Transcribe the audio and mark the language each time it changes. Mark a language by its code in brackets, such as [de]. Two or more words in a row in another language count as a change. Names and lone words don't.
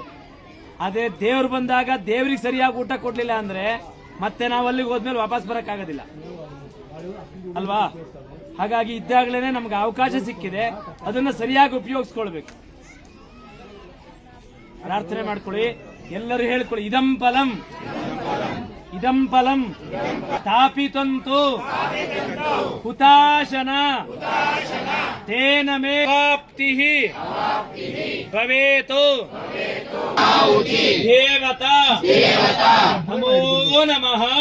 [kn] ಅದೇ ದೇವ್ರು ಬಂದಾಗ ದೇವ್ರಿಗೆ ಸರಿಯಾಗಿ ಊಟ ಕೊಡ್ಲಿಲ್ಲ ಅಂದ್ರೆ ಮತ್ತೆ ನಾವು ಅಲ್ಲಿಗೆ ಹೋದ್ಮೇಲೆ ವಾಪಸ್ ಬರಕ್ಕಾಗೋದಿಲ್ಲ ಅಲ್ವಾ. ಹಾಗಾಗಿ ಇದ್ದಾಗಲೇ ನಮ್ಗೆ ಅವಕಾಶ ಸಿಕ್ಕಿದೆ, ಅದನ್ನ ಸರಿಯಾಗಿ ಉಪಯೋಗಿಸ್ಕೊಳ್ಬೇಕು. ಪ್ರಾರ್ಥನೆ ಮಾಡ್ಕೊಳ್ಳಿ, ಎಲ್ಲರೂ ಹೇಳ್ಕೊಳ್ಳಿ. [sa] ಇದಂ ಫಲಂ ಇದಂ ಫಲಂ ಸ್ಥಾಪಿತಂತು ಹುತಾಶನ ತೇನ ಮೇ ಪ್ರಾಪ್ತಿಃ ಭವೇತು ದೇವತಾ ನಮೋ ನಮಃ.